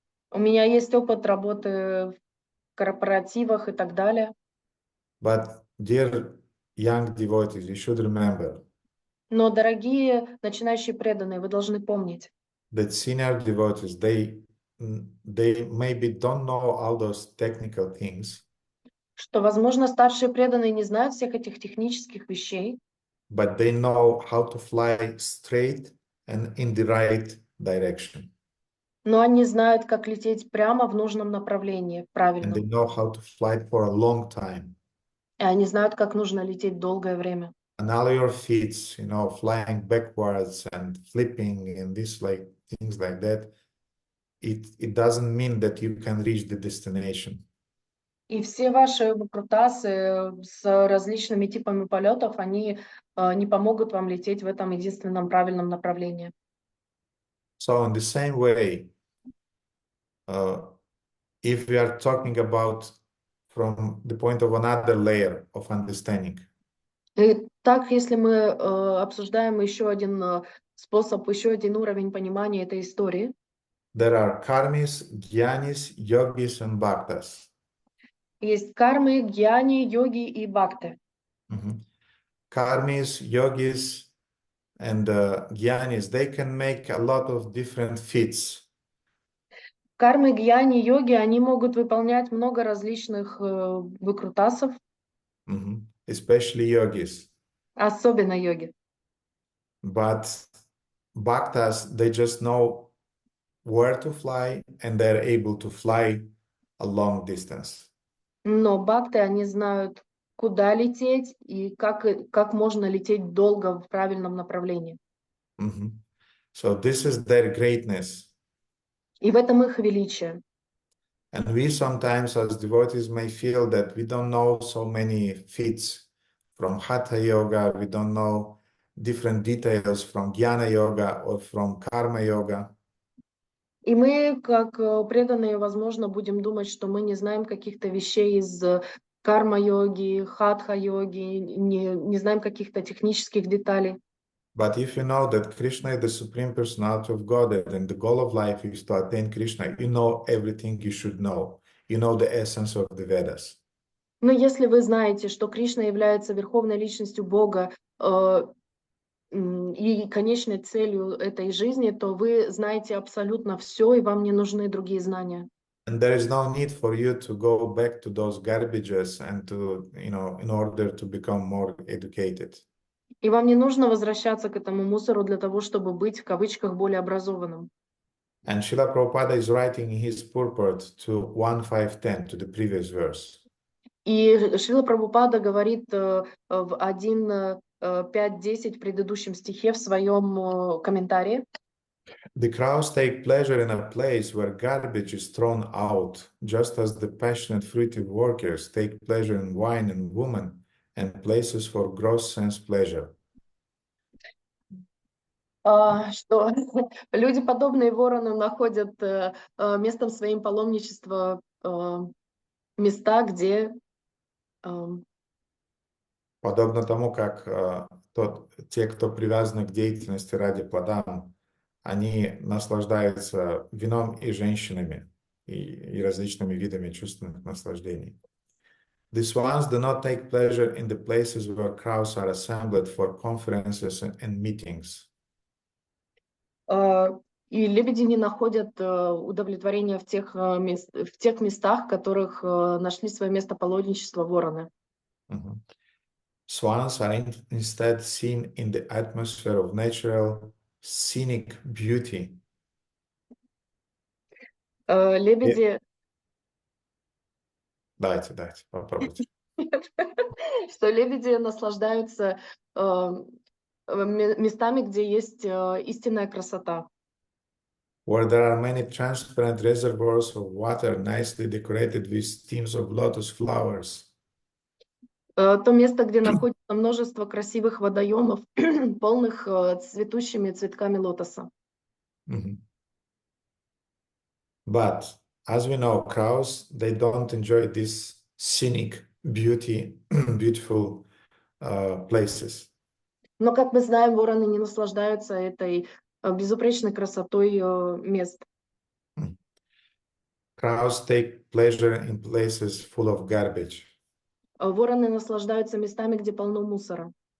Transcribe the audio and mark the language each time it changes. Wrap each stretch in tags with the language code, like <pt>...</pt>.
<ru>У меня есть опыт работы в корпоративах и так далее.</ru> <en>But dear young devotees, you should remember</en> <ru>Но, дорогие начинающие преданные, вы должны помнить,</ru> <en>that senior devotees, they maybe don't know all those technical things,</en> <ru>что, возможно, старшие преданные не знают всех этих технических вещей,</ru> <en>but they know how to fly straight and in the right direction.</en> <ru>но они знают, как лететь прямо в нужном направлении,</ru> <en>And they</en> <ru>правильном.</ru> <en>know how to fly for a long time.</en> <ru>И они знают, как нужно лететь долгое время.</ru> <en>And all your feet, flying backwards and flipping and things like that, it doesn't mean that you can reach the destination.</en> <ru>И все ваши выкрутасы с различными типами полетов, они не помогут вам лететь в этом единственном правильном направлении.</ru> <en>So in the same way, if we are talking about from the point of another layer of understanding,</en> <ru>И так, если мы обсуждаем еще один способ, еще один уровень понимания этой истории,</ru> <en>there are karmis, jnanis, yogis, and bhaktas.</en> <ru>есть кармы, гьяни, йоги и бхакты.</ru> <en>Karmis, yogis, and jnanis, they can make a lot of different feats.</en> <ru>Кармы, гьяни, йоги, они могут выполнять много различных выкрутасов,</ru> <en>Especially yogis.</en> <ru>особенно йоги.</ru> <en>But bhaktas, they just know where to fly and they're able to fly a long distance.</en> <ru>Но бхакты, они знают, куда лететь и как можно лететь долго в правильном направлении.</ru> <en>So this is their greatness.</en> <ru>И в этом их величие.</ru> <en>And we sometimes as devotees may feel that we don't know so many feats from Hatha Yoga, we don't know different details from Jnana Yoga or from Karma Yoga.</en> <ru>И мы, как преданные, возможно, будем думать, что мы не знаем каких-то вещей из карма-йоги, хатха-йоги, не знаем каких-то технических деталей.</ru> <en>But if you know that Krishna is the Supreme Personality of Godhead and the goal of life is to attain Krishna, you know everything you should know. You know the essence of the Vedas.</en> <ru>Но если вы знаете, что Кришна является верховной личностью Бога и конечной целью этой жизни, то вы знаете абсолютно все, и вам не нужны другие знания.</ru> <en>And there is no need for you to go back to those garbages and to, in order to become more educated.</en> <ru>И вам не нужно возвращаться к этому мусору для того, чтобы быть, в кавычках, более образованным.</ru> <en>And Srila Prabhupada is writing in his purport to 1.5.10, to the previous verse.</en> <ru>И Шрила Прабхупада говорит в 1.5.10 в предыдущем стихе в своем комментарии.</ru> <en>The crows take pleasure in a place where garbage is thrown out, just as the passionate fruitive workers take pleasure in wine and women and places for gross sense pleasure.</en> <ru>Что люди, подобные ворону, находят местом своим паломничества места, где... Подобно тому, как те, кто привязаны к деятельности ради плодам, они наслаждаются вином и женщинами и различными видами чувственных наслаждений.</ru> <en>The swans do not take pleasure in the places where crowds are assembled for conferences and meetings.</en> <ru>И лебеди не находят удовлетворения в тех местах, в которых нашли свое место паломничества вороны.</ru> <en>Swans are instead seen in the atmosphere of natural scenic beauty</en> <ru>Лебеди, Дайте, попробуйте. что лебеди наслаждаются местами, где есть истинная красота.</ru> <en>Where there are many transparent reservoirs of water nicely decorated with stems of lotus flowers.</en> <ru>То место, где находится множество красивых водоемов, полных цветущими цветками лотоса. Mhm.</ru> <en>But as we know, crows, they don't enjoy these scenic beautiful places.</en> <ru>Но, как мы знаем, вороны не наслаждаются этой безупречной красотой мест.</ru> <en>Crows take pleasure in places full of garbage.</en> <ru>Вороны наслаждаются местами, где полно мусора.</ru>